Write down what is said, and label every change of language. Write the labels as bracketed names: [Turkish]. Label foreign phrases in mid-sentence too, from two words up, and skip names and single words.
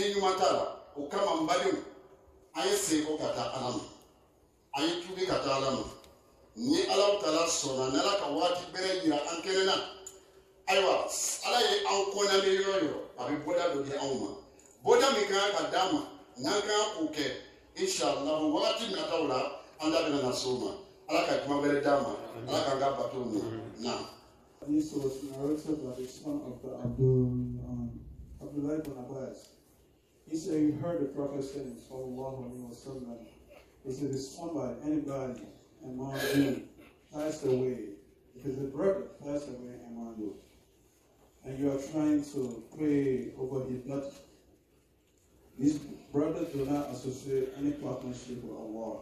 [Bambara] ɲuman t'a la o kama n badenw an ye segin ka taa ala ma an ye tubi ka taa ala ma ni ala taala sɔnna ni ala ka waati bɛrɛ yira an kɛnɛ na ayiwa ala ye an kɔnɛlen yɔrɔ yɔrɔ a bɛ bɔda dɔ di anw ma bɔda min ka kan ka d'a ma n'an ka kan k'o kɛ inshallah wagati nataw la an da bɛna na s'o ma ala ka kuma wɛrɛ d'a ma ala k'an ka bato minɛ na. [English] This was narrated by the son of the Abdullah ibn Abbas. He said he heard the Prophet saying, [Arabic] صلى الله عليه وسلم, [English] he said, if somebody, anybody among you passed away, if it's a brother passed away among you, and you are trying to pray over his blood, these brothers do not associate any partnership with Allah.